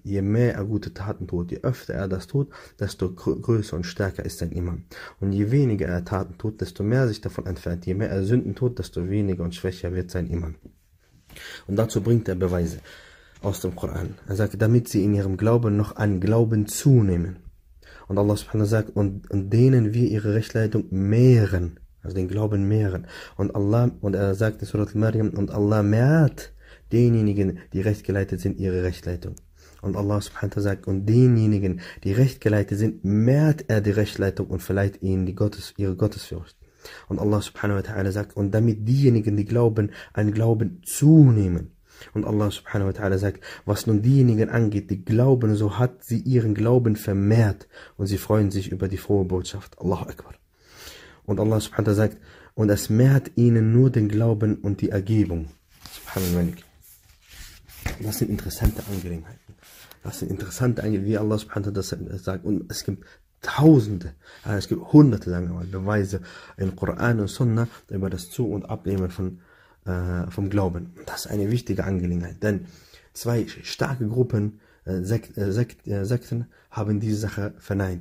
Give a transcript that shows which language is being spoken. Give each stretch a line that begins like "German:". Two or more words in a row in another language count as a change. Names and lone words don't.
German: Je mehr er gute Taten tut, je öfter er das tut, desto größer und stärker ist sein Iman. Und je weniger er Taten tut, desto mehr sich davon entfernt. Je mehr er Sünden tut, desto weniger und schwächer wird sein Iman. Und dazu bringt er Beweise aus dem Koran. Er sagt, damit sie in ihrem Glauben noch an Glauben zunehmen. Und Allah
Arabic: سبحانه وتعالى
German: sagt, und denen wir ihre Rechtleitung mehren. Also den Glauben mehren. Und er sagt in Surat al-Maryam, und Allah mehrt denjenigen, die rechtgeleitet sind, ihre Rechtleitung. Und Allah
Arabic: سبحانه وتعالى
German: sagt, und denjenigen, die rechtgeleitet sind, mehrt er die Rechtleitung und verleiht ihnen ihre Gottesfurcht. Und Allah
Arabic: سبحانه وتعالى
German: sagt, und damit diejenigen, die glauben, an Glauben zunehmen. Und Allah
Arabic: سبحانه وتعالى
German: sagt, was nun diejenigen angeht, die glauben, so hat sie ihren Glauben vermehrt und sie freuen sich über die frohe Botschaft.
Arabic: الله أكبر.
German: Und Allah
Arabic: سبحانه وتعالى
German: sagt, und es mehrt ihnen nur den Glauben und die Ergebung. Subhanallah. Das sind interessante Angelegenheiten. Wie Allah
Arabic: سبحانه وتعالى
German: das sagt. Und es gibt Tausende, es gibt Hunderte, sagen wir mal, Beweise in Koran und Sunnah über das Zu- und Abnehmen vom Glauben. Das ist eine wichtige Angelegenheit, denn zwei starke Gruppen, Sekten haben diese Sache verneint.